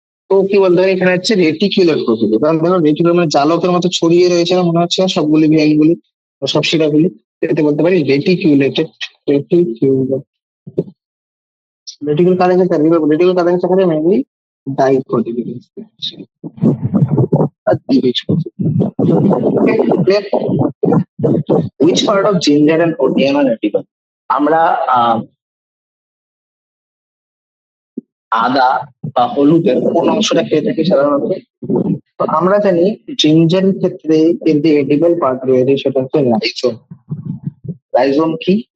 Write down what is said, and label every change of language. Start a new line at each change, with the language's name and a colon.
Bangla: তো কি বলতে পারি এখানে হচ্ছে রেটিকুলার প্রকৃতি, কারণ দেখো রেটিকুলার মানে জালকের মতো ছড়িয়ে রয়েছে না মনে হচ্ছে না সবগুলি ভেনগুলি বা সব শিরাগুলি, এতে বলতে পারি রেটিকুলেটেড। রেটিকুলার রেটিকুলার কাদের ক্ষেত্রে রেটিকুলার কাদের ক্ষেত্রে থাকে মেইনলি ডাইকটিলিডেন্স আর দ্বিবীজপত্রী।
English: Which part of ginger and onion are edible?
Bangla: আমরা আদা বা হলুদের কোন অংশটা খেয়ে থাকি সাধারণত? তো আমরা জানি জিঞ্জারের ক্ষেত্রে এর যে এডিবল পার্ট রয়েছে সেটা হচ্ছে রাইজোম। রাইজোম কি?